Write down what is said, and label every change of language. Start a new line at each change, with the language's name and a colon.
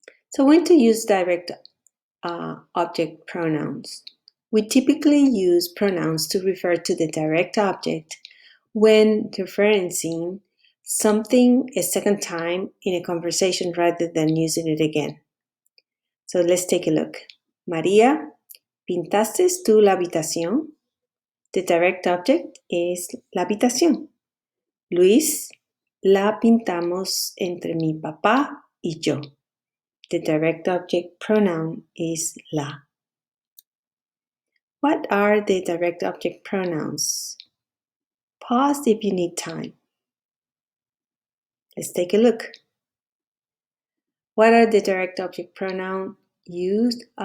English: So when to use direct object pronouns? We typically use pronouns to refer to the direct object when referencing something a second time in a conversation rather than using it again. So let's take a look.
Spanish: María, ¿pintaste tú la habitación?
English: The direct object is la habitación.
Spanish: Luis, la pintamos entre mi papá y yo.
English: The direct object pronoun is la. What are the direct object pronouns? Pause if you need time. Let's take a look. What are the direct object pronouns used?